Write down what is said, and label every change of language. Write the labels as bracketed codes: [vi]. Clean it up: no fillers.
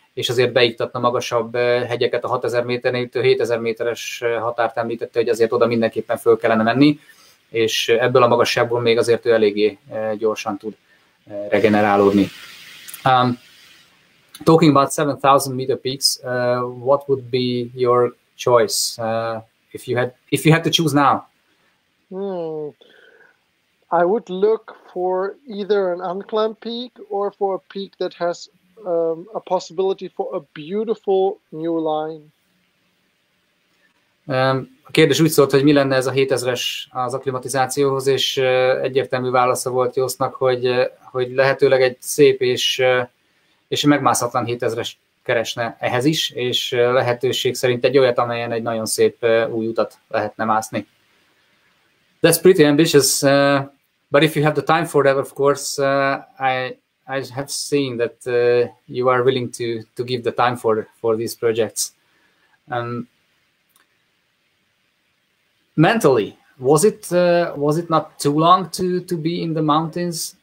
[hu] és azért beiktatna magasabb hegyeket a 6000 méternél, 7000 méteres határt említette, hogy azért oda mindenképpen föl kellene menni, és ebből a magasságból még azért ő eléggé gyorsan tud regenerálódni. [en] Talking about 7000 meter peaks, what would be your choice if you had to choose now? I would look for either an unclimbed peak or for a peak that has a possibility for a beautiful new line. [hu] A kérdés úgy szólt, hogy mi lenne ez a 7000-es az akklimatizációhoz, és egyértelmű válasza volt Jostnak, hogy lehetőleg egy szép és megmászhatlan 7000-es keresne ehhez is, és lehetőség szerint egy olyat, amelyen egy nagyon szép új utat lehetne mászni. [en] That's pretty ambitious, but if you have the time for that, of course, I have seen that you are willing to give the time for these projects. Mentally, was it not too long to be in the mountains?